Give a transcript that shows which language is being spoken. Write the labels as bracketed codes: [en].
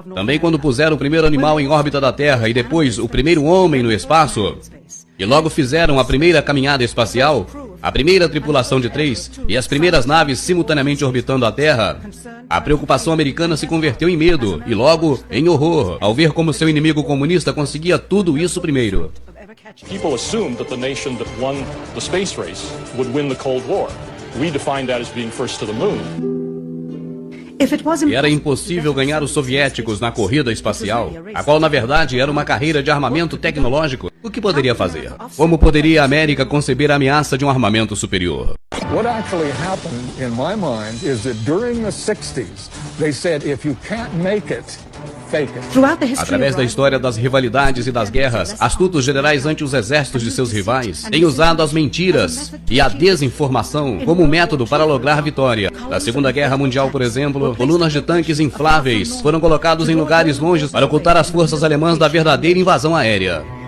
[pt] Também quando puseram o primeiro animal em órbita da Terra e depois o primeiro homem no espaço, e logo fizeram a primeira caminhada espacial, a primeira tripulação de 3 e as primeiras naves simultaneamente orbitando a Terra, a preocupação americana se converteu em medo e logo em horror, ao ver como seu inimigo comunista conseguia tudo isso primeiro. [en] People assumed that the nation that won the space race would win the Cold War. We defined that as being first to the moon. [pt] Era impossível ganhar os soviéticos na corrida espacial, a qual na verdade era uma carreira de armamento tecnológico. O que poderia fazer? Como poderia a América conceber a ameaça de um armamento superior? [en] What actually happened in my mind is that during the 60s, they said if you can't make it, fake it. [pt] Através da história das rivalidades e das guerras, astutos generais ante os exércitos de seus rivais têm usado as mentiras e a desinformação como método para lograr vitória. Na Segunda Guerra Mundial, por exemplo, colunas de tanques infláveis foram colocados em lugares longes para ocultar as forças alemãs da verdadeira invasão aérea.